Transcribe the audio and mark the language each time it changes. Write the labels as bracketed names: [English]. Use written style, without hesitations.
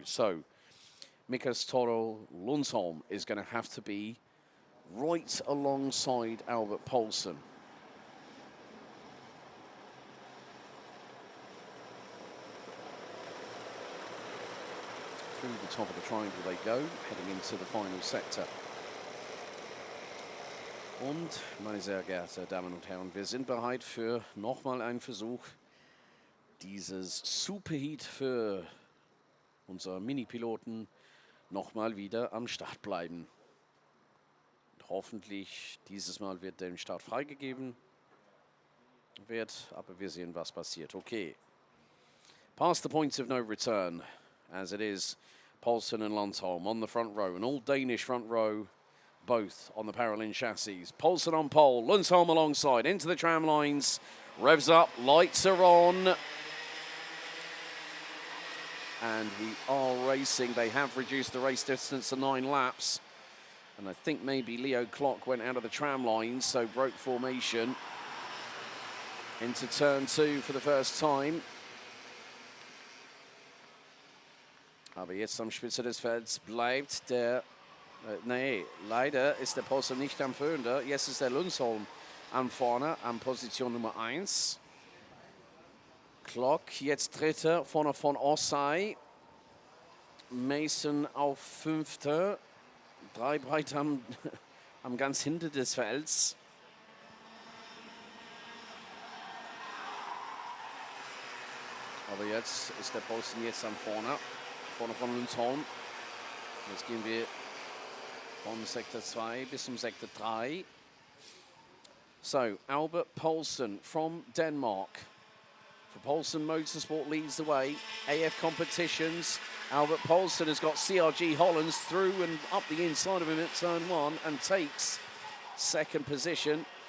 [English] So Mikas Toro Lundsholm is going to have to be right alongside Albert Poulsen. Through the top of the triangle they go, heading into the final sector. [German] Und, meine sehr geehrten Damen und Herren, wir sind bereit für nochmal einen Versuch, dieses Superheat für unsere Mini-Piloten nochmal wieder am Start bleiben. Und hoffentlich dieses Mal wird der Start freigegeben. Aber wir sehen, was passiert. Okay. [English] Past the points of no return, as it is Poulsen and Lundsholm on the front row, an all-Danish front row, both on the Paralin chassis. Poulsen on pole, Lundsholm alongside, into the tram lines, revs up, lights are on. And we are racing. They have reduced the race distance to 9 laps. And I think maybe Leo Klock went out of the tram lines, so broke formation into turn 2 for the first time. [German] Aber jetzt am Spitze des Felds bleibt der nee, leider ist der Poulsen nicht am Führender. Jetzt ist der Lundsholm am vorne, an Position Nummer 1. Klock jetzt Dritter, vorne von Ossai. Mason auf 5. 3 breit am ganz Hinter des Felds. Aber jetzt ist der Poulsen jetzt am vorne von Lundsholm. Jetzt gehen wir von Sektor 2 bis zum Sektor 3. [English] So, Albert Poulsen from Denmark. For Poulsen Motorsport leads the way. AF Competitions. Albert Poulsen has got CRG Hollands through and up the inside of him at turn 1 and takes second position.